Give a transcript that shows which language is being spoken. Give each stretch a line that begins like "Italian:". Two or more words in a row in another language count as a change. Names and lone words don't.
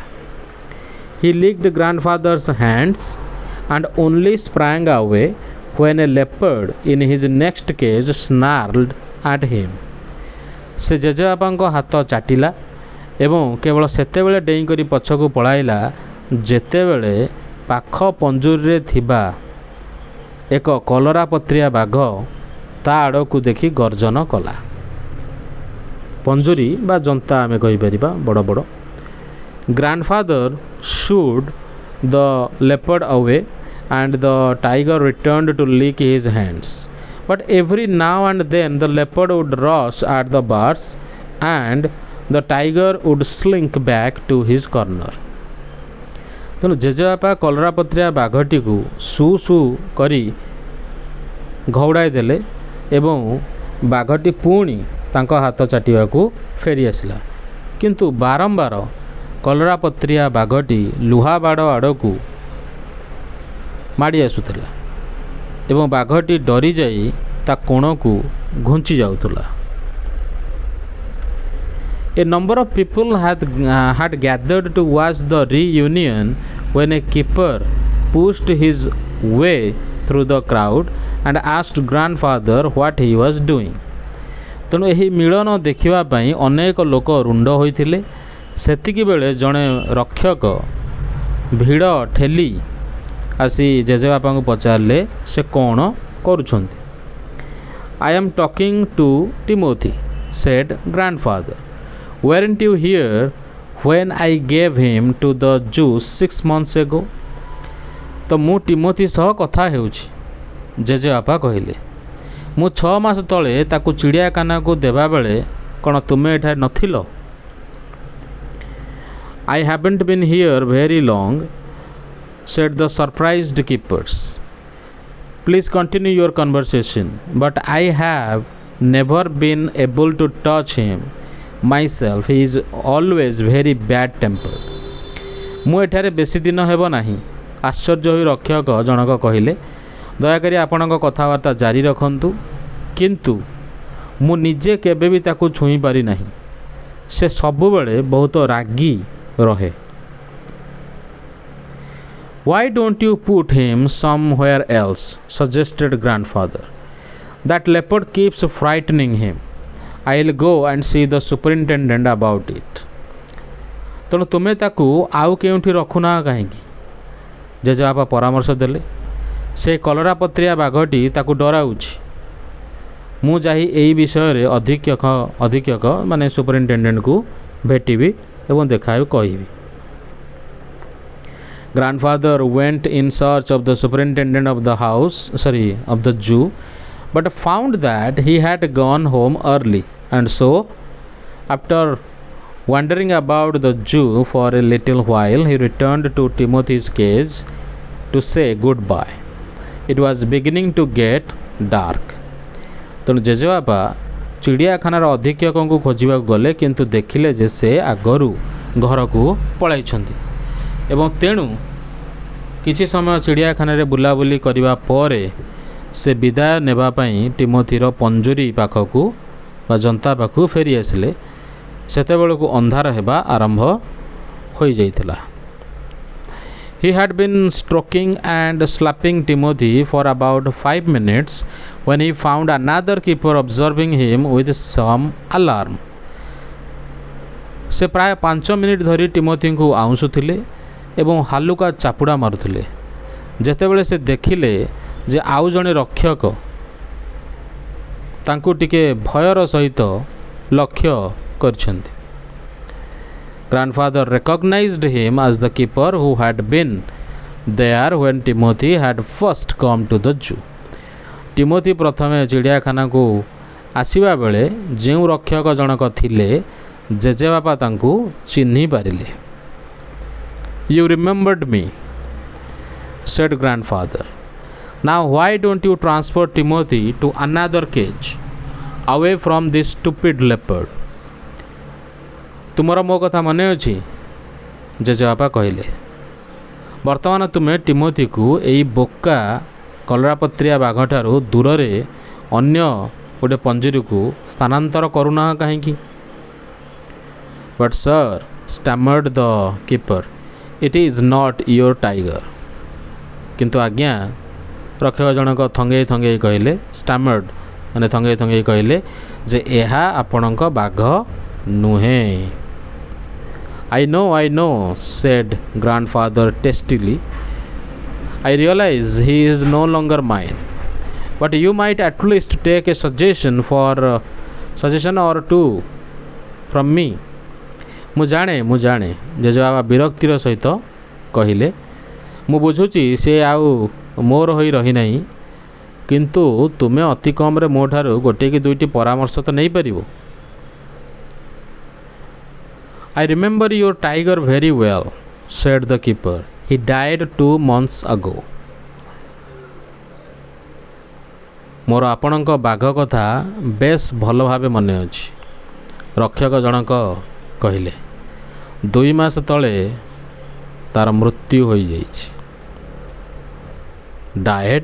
English: He licked grandfather's hands and only sprang away when a leopard in his next cage snarled at him.
Odia: ସେ ଜେଜେବାପାଙ୍କ ହାତ ଚାଟିଲା ଏବଂ କେବଳ ସେତେବେଳେ ଡେଇଁକରି ପଛକୁ ପଳାଇଲା ଯେତେବେଳେ ପାଖ ପଞ୍ଜୁରୀରେ ଥିବା ଏକ କଲରାପତ୍ରିଆ ବାଘ ତା ଆଡ଼କୁ ଦେଖି ଗର୍ଜନ କଲା। ପଞ୍ଜୁରୀ ବା ଜନ୍ତା ଆମେ କହିପାରିବା ବଡ଼ ବଡ଼।
English: Grandfather shooed the leopard away and the tiger returned to lick his hands. But every now and then the leopard would rush at the bars and the tiger would slink back to his corner.
Odia: ତେଣୁ ଜେଜେବାପା କଲରାପତ୍ରିଆ ବାଘଟିକୁ ସୁ ସୁ କରି ଘଉଡ଼ାଇ ଦେଲେ ଏବଂ ବାଘଟି ପୁଣି ତାଙ୍କ ହାତ ଚାଟିବାକୁ ଫେରି ଆସିଲା, କିନ୍ତୁ ବାରମ୍ବାର କଲରାପତ୍ରିଆ ବାଘଟି ଲୁହା ବାଡ଼ ଆଡ଼କୁ ମାଡ଼ି ଆସୁଥିଲା ଏବଂ ବାଘଟି ଡରିଯାଇ ତା କୋଣକୁ ଘୁଞ୍ଚି ଯାଉଥିଲା।
English: A number of people had gathered to watch the reunion when a keeper pushed his way through the crowd and asked grandfather what he was doing.
Odia: ତେଣୁ ଏହି ମିଳନ ଦେଖିବା ପାଇଁ ଅନେକ ଲୋକ ରୁଣ୍ଡ ହୋଇଥିଲେ। ସେତିକି ବେଳେ ଜଣେ ରକ୍ଷକ ଭିଡ଼ ଠେଲି ଆସି ଜେଜେବାପାଙ୍କୁ ପଚାରିଲେ ସେ କ'ଣ କରୁଛନ୍ତି।
English: I am talking to Timothy, said grandfather. Weren't you here when I gave him to the Jews 6 months ago?
Odia: ତ ମୁଁ ଟିମୋଥି ସହ କଥା ହେଉଛି, ଜେଜେବାପା କହିଲେ। ମୁଁ 6 ମାସ ତଳେ ତାକୁ ଚିଡ଼ିଆଖାନାକୁ ଦେବାବେଳେ କ'ଣ ତୁମେ ଏଠାରେ ନଥିଲ?
English: I haven't been here very long, said the surprised keepers. Please continue your conversation, but I have never been able to touch him myself. He is always very bad tempered.
Odia: ମୁଁ ଏଠାରେ ବେଶୀ ଦିନ ହେବ ନାହିଁ, ଆଶ୍ଚର୍ଯ୍ୟ ହୋଇ ରକ୍ଷକ ଜଣକ କହିଲେ। ଦୟାକରି ଆପଣଙ୍କ କଥାବାର୍ତ୍ତା ଜାରି ରଖନ୍ତୁ, କିନ୍ତୁ ମୁଁ ନିଜେ କେବେ ବି ତାକୁ ଛୁଇଁ ପାରିନାହିଁ। ସେ ସବୁବେଳେ ବହୁତ ରାଗି ରହେ।
English: Why don't you put him somewhere else? Suggested grandfather. That leopard keeps frightening him. I'll go and see the superintendent about it.
Odia: ତେଣୁ ତୁମେ ତାକୁ ଆଉ କେଉଁଠି ରଖୁନା କାହିଁକି? ଜେଜେବାପା ପରାମର୍ଶ ଦେଲେ। ସେ କଲରାପତ୍ରିଆ ବାଘଟି ତାକୁ ଡରାଉଛି। ମୁଁ ଯାଇ ଏହି ବିଷୟରେ ଅଧୀକ୍ଷକ ମାନେ ସୁପରିନଟେଣ୍ଡେଣ୍ଟକୁ ଭେଟିବି ଏବଂ ଦେଖାଇ କହିବି।
English: Grandfather went in search of the superintendent of the zoo, but found that he had gone home early, and so, after wandering about the zoo for a little while, he returned to Timothy's cage to say goodbye. It was beginning to get dark.
Odia: ତେଣୁ ଜେଜେବାପା ଚିଡ଼ିଆଖାନାର ଅଧୀକ୍ଷକଙ୍କୁ ଖୋଜିବାକୁ ଗଲେ, କିନ୍ତୁ ଦେଖିଲେ ଯେ ସେ ଆଗରୁ ଘରକୁ ପଳାଇଛନ୍ତି ଏବଂ ତେଣୁ କିଛି ସମୟ ଚିଡ଼ିଆଖାନାରେ ବୁଲାବୁଲି କରିବା ପରେ ସେ ବିଦାୟ ନେବା ପାଇଁ ଟିମୋଥିର ପଞ୍ଜୁରୀ ପାଖକୁ ବା ଜନ୍ତା ପାଖକୁ ଫେରି ଆସିଲେ। ସେତେବେଳକୁ ଅନ୍ଧାର ହେବା ଆରମ୍ଭ ହୋଇଯାଇଥିଲା।
English: He had been stroking and slapping Timothy for about 5 minutes when he found another keeper observing him with some alarm.
Odia: ସେ ପ୍ରାୟ 5 ମିନିଟ୍ ଧରି ଟିମୋଥିଙ୍କୁ ଆଉଁଶୁଥିଲେ ଏବଂ ହାଲୁକା ଚାପୁଡ଼ା ମାରୁଥିଲେ। ଯେତେବେଳେ ସେ ଦେଖିଲେ ଯେ ଆଉ ଜଣେ ରକ୍ଷକ ତାଙ୍କୁ ଟିକେ ଭୟର ସହିତ ଲକ୍ଷ୍ୟ କରିଛନ୍ତି।
English: Grandfather recognized him as the keeper who had been there when Timothy had first come to the zoo.
Odia: ଟିମୋଥି ପ୍ରଥମେ ଚିଡ଼ିଆଖାନାକୁ ଆସିବା ବେଳେ ଯେଉଁ ରକ୍ଷକ ଜଣକ ଥିଲେ, ଜେଜେବାପା ତାଙ୍କୁ ଚିହ୍ନି ପାରିଲେ।
English: You remembered me, said grandfather. Now why don't you transfer Timothy to another cage, away from this stupid leopard?
Odia: ତୁମର ମୋ କଥା ମନେ ଅଛି? ଜେଜେବାପା କହିଲେ। ବର୍ତ୍ତମାନ ତୁମେ ଟିମୋଥିକୁ ଏଇ ବୋକା କଲରାପତ୍ରିଆ ବାଘଠାରୁ ଦୂରରେ ଅନ୍ୟ ଗୋଟେ ପଞ୍ଜୁରୀକୁ ସ୍ଥାନାନ୍ତର କରୁନାହ କାହିଁକି?
English: But sir, stammered the keeper, it is not your tiger.
Odia: କିନ୍ତୁ ଆଜ୍ଞା, ରକ୍ଷକ ଜଣକ ଥଙ୍ଗେଇ କହିଲେ, stammered ମାନେ ଥଙ୍ଗେଇ କହିଲେ ଯେ ଏହା ଆପଣଙ୍କ ବାଘ ନୁହେଁ।
English: I know, said grandfather testily. I realize he is no longer mine, but you might at least take a suggestion or two from me.
Odia: ମୁଁ ଜାଣେ ଜେଜେବାବା ବିରକ୍ତିର ସହିତ କହିଲେ। ମୁଁ ବୁଝୁଛି ସେ ଆଉ ମୋର ହୋଇ ରହିନାହିଁ, କିନ୍ତୁ ତୁମେ ଅତି କମ୍ରେ ମୋ ଠାରୁ ଗୋଟିଏ କି ଦୁଇଟି ପରାମର୍ଶ ତ ନେଇପାରିବ।
English: I remember your tiger very well, said the keeper. He died 2 months ago.
Odia: ମୋର ଆପଣଙ୍କ ବାଘ କଥା ବେଶ ଭଲ ଭାବେ ମନେ ଅଛି, ରକ୍ଷକ ଜଣକ କହିଲେ। 2 ମାସ ତଳେ ତାର ମୃତ୍ୟୁ ହୋଇଯାଇଛି।
English: Died?